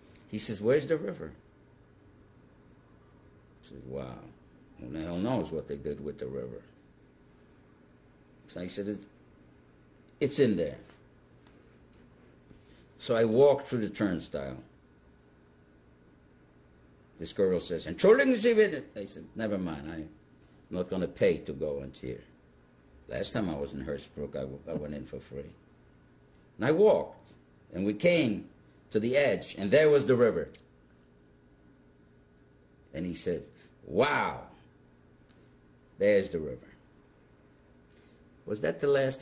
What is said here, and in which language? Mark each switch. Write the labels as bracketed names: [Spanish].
[English] He says, "Where's the river?" I said, "Wow, who the hell knows what they did with the river?" So I said, "It's in there." So I walked through the turnstile. [German] This girl says, "Entschuldigen Sie bitte." [English] I said, "Never mind, I'm not going to pay to go in here." Last time I was in Herzbruck, I went in for free. And I walked, and we came to the edge, and there was the river. And he said, "Wow, there's the river." Was that the last?